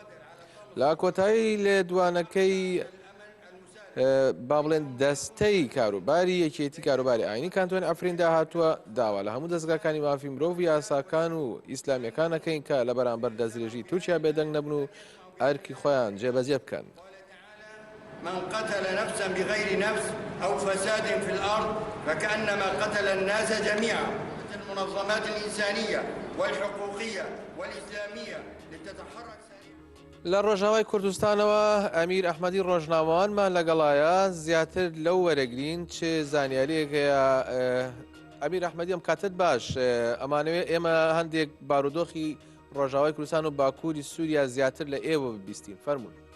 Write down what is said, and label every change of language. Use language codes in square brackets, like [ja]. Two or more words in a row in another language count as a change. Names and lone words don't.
[ckb] لە کۆتایی لێدوانەکەی با بڵێن دەستەی کاروباری یەکێتی کاروباری ئاینی کانتۆنی ئەفریندا هاتووە داوا لە هەموو دەستگاکانی مافی مرۆڤ یاساکان و ئیسلامیەکانەکەین کە لە بەرامبەر دەستدرێژی تورکیا بێدەنگ نەبن و ئەرکی خۆیان جێبەجێ بکەن. [ar] من قتل نفسا بغير نفس أو فساد في الأرض فكأنما قتل الناس جميعا. المنظمات الإنسانية والحقوقية والإسلامية لتتحرك [ckb] لە ڕۆژاوای کوردستانەوە ئەمیر ئەحمەدی ڕۆژنامەوانمان لەگەڵایە زیاتر لەو وەرەگرین چ زانیاریەکەیە ئەمیر ئەحمەدی ئەم کاتت باش ئەمانەوێت ئێمە هەندێک بارودۆخی ڕۆژاوای کوردستان و باکووری سووریا زیاتر لە ئێوە ببیستین فەرموون.